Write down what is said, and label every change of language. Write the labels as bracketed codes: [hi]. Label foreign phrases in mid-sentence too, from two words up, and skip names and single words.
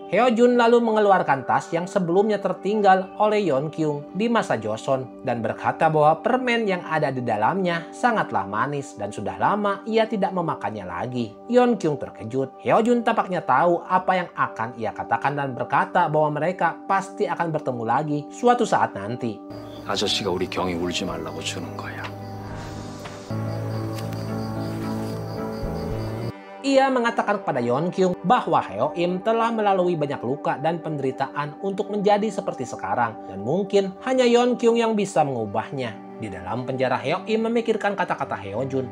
[id] Heo-jun lalu mengeluarkan tas yang sebelumnya tertinggal oleh Yeonkyung di masa Joseon dan berkata bahwa permen yang ada di dalamnya sangatlah manis dan sudah lama ia tidak memakannya lagi. Yeonkyung terkejut. Heo-jun tampaknya tahu apa yang akan ia katakan dan berkata bahwa mereka pasti akan bertemu lagi suatu saat nanti. [ko] 아저씨가 우리 경이 울지 말라고 주는 거야. [id] Ia mengatakan kepada Yeonkyung bahwa Heo-im telah melalui banyak luka dan penderitaan untuk menjadi seperti sekarang. Dan mungkin hanya Yeonkyung yang bisa mengubahnya. Di dalam penjara, Heo-im memikirkan kata-kata Heo-jun.